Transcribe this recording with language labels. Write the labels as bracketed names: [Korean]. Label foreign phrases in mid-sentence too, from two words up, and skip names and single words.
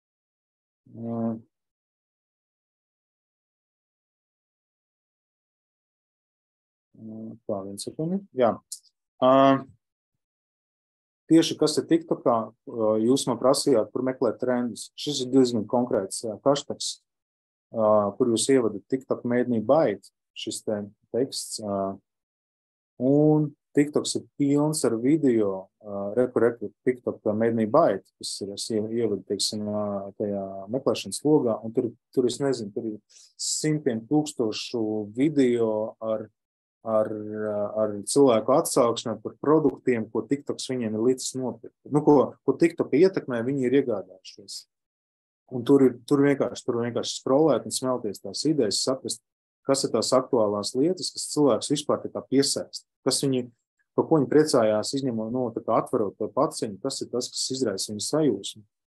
[Latvian] Tā, viens sekundi. Jā. Tieši kas ir TikTokā, jūs man prasījāt, kur meklēt trendus. Šis ir diezgan konkrēts hashtags, kur jūs ievadat [English] TikTok made me buy it. [Latvian] šis teksts. Un TikToks ir pilns ar video, [English] TikTok made me bite, [Latvian] kas ir, es ievadu, teiksim, tajā meklēšanas logā, un tur es nezinu, tur ir simtiem tūkstošu video ar cilvēku atsauksmēm par produktiem, ko TikToks viņiem ir līdzis nopirkt. Nu, ko TikTok ietekmē, viņi ir iegādājušies. Un tur vienkārši scrollēt un smelties tās idejas, saprast, kas ir tās aktuālās lietas, kas cilvēks vispār tā kā piesaista, par ko viņi priecājās, izņemot, tā kā atverot to paciņu, kas ir tas, kas izraisa viņu sajūsmu.